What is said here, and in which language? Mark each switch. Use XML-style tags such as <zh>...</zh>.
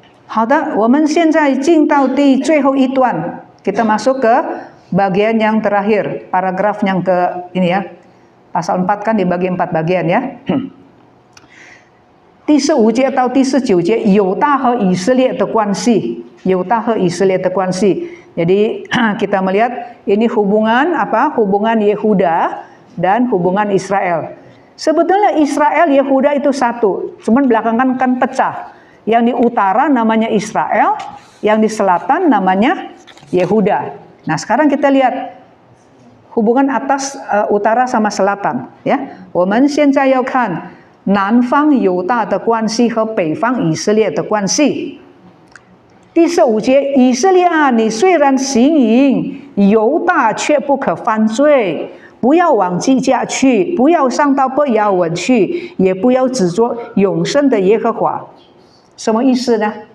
<zh>好的，我们现在进到最后一段,</zh> <id>kita masuk ke bagian yang terakhir, paragraf yang ke ini ya. Pasal 4 kan dibagi 4 bagian ya.</id> <zh>第15节到第19节犹大和以色列的关系, 犹大和以色列的关系.</zh> <id>Jadi kita melihat ini hubungan apa? Hubungan Yehuda dan hubungan Israel. Sebetulnya Israel Yehuda itu satu, cuman belakangan kan pecah. Yang di utara namanya Israel, yang di selatan namanya Yehuda. Nah, sekarang kita lihat hubungan atas utara sama selatan, ya.</id> <zh>我们现在要看南方犹大的关系和北方以色列的关系。第15节，以色列啊，你虽然行淫，犹大却不可犯罪，不要往基甲去，不要上到伯亚文去，也不要指着永生的耶和华。什么意思呢？</zh>